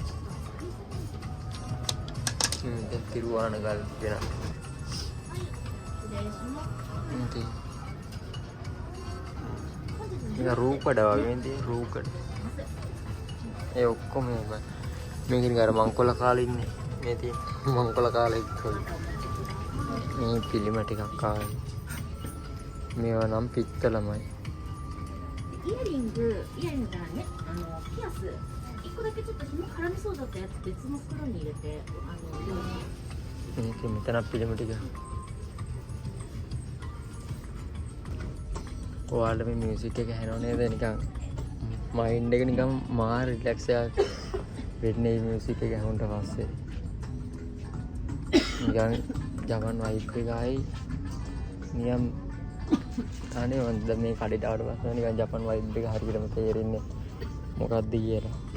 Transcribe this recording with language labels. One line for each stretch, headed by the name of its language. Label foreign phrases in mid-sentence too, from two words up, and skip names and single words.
Sinhala: දැන් තිරුවාන ගල් වෙන මේක රූකඩ වගේ නේ රූකඩ ඒ ඔක්කොම මේකෙන් අර මංකොල කාලේ ඉන්නේ මේ තියෙන මංකොල කාලේ මේ පිළිම ටිකක් ආවේ මේවා නම් පිත්තලමයි
Japanese: イヤリングがね、ピアス1個だけちょっと紐絡みそうだったやつ別の袋に入れて
Sinhala: මේක මෙතන පිළිම ටික ඔයාලට මේ මියුසික් එක ඇහෙනව නේද නිකන් මයින්ඩ් එක නිකන් මාර රිලැක්ස් එකක් වෙන්නේ මියුසික් එක ඇහුනට පස්සේ නිකන් ජපන් වයිබ් එකයි නියම් අනේ වන්ද මේ කඩේට ආවට පස්සේ නිකන් ජපන් වයිබ් එක හරියටම තේරෙන්නේ මොකක්ද කියලා